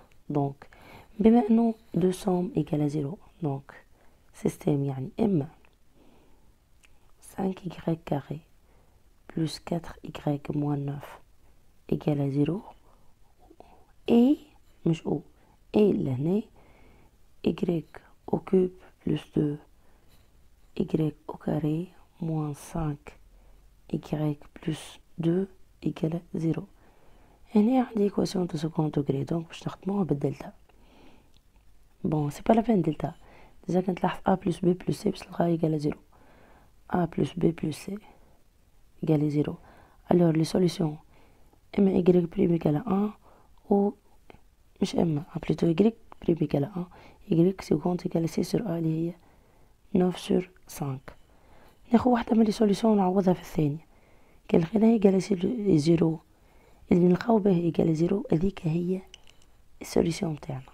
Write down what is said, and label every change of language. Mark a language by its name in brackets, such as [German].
[French] Donc [Arabic] بما انه [French] 2 sommes égale à 0 donc système [Arabic] يعني اما [French] 5y carré plus 4y moins 9 égale à 0 et [Arabic] مش او [French] et لهنا y au cube plus 2 y au carré moins 5 y plus 2 égale à 0. [Arabic] هنا عندي [French] équation de second degré donc [Arabic] باش نخدموها بالدلتا. [French] bon c'est pas la peine delta déjà كنت تلاحظ a plus b plus c [Arabic] باش تلقاها [French] égale à 0. a plus b plus c égale à 0. alors les solutions اما y prime égale à 1 ou [Arabic] مش اما [French] plutôt y prime égale à 1 y second égale à c sur a [Arabic] اللي هي [French] 9 sur 5. [Arabic] ناخد واحدة من لي سوليسيون ونعوضها في الثانية. كان لقيناها [French] égale à 0 [Arabic] اللي نلقاو به égale à 0 هذيك هي السوليسيون تاعنا.